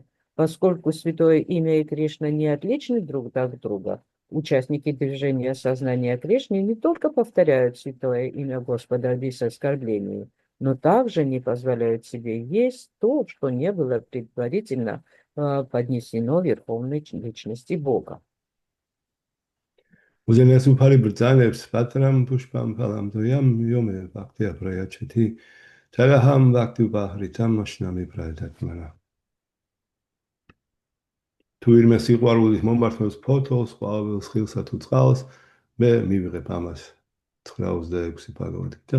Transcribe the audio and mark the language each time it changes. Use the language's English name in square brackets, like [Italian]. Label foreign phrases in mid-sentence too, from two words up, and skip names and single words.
[Russian] Поскольку Святое Имя и Кришна не отличны друг от друга, участники движения сознания Кришны не только повторяют Святое Имя Господа без оскорблений, но также не позволяют себе есть то, что не было предварительно поднесено Верховной Личности Бога. [Georgian] უზენაეს უფალი ბრძანებს [Sanskrit] पत्रं पुष्पं फलं तोयं यो मे भक्त्या प्रयच्छति तदहं भक्त्युपहृतम् अश्नामि प्रयतात्मनः. [Georgian] თუ ირმე სიყვარულით მომართავს ფოთოლს, ყვავილს, ხილსა თუ წყალს, მე მივიღებ ამას 9:26 ბაგავატ-გიტა.